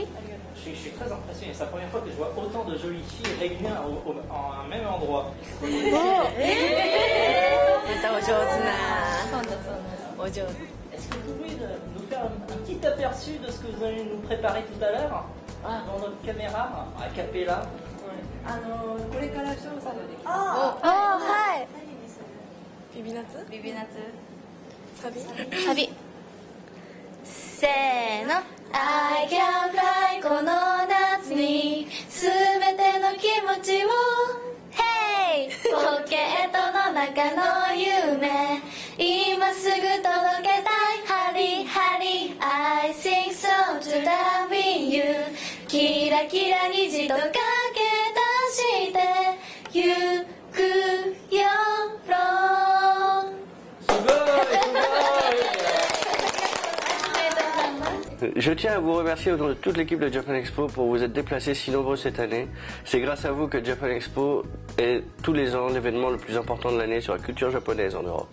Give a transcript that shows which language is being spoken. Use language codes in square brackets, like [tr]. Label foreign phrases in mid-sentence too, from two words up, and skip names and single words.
[fr] Je suis très impressionné. C'est la première fois que je vois autant de jolies filles réunies en un même endroit. Est-ce que vous pouvez nous faire un petit aperçu de ce que vous allez nous préparer tout à l'heure dans notre caméra, à Capella? [ja] これから翔さんのできます。はい。ビビナツ？ビビナツ。サビ？サビ。せーの。 [en] I can fly [ja] この夏にすべての気持ちを Hey ポケットの中の夢今すぐ届けたいハリハリ [en] I think so to love you [ja] キラキラ虹とかけ出してゆくよろ [fr] Je tiens à vous remercier au nom de toute l'équipe de Japan Expo pour vous être déplacés si nombreux cette année. C'est grâce à vous que Japan Expo est tous les ans l'événement le plus important de l'année sur la culture japonaise en Europe.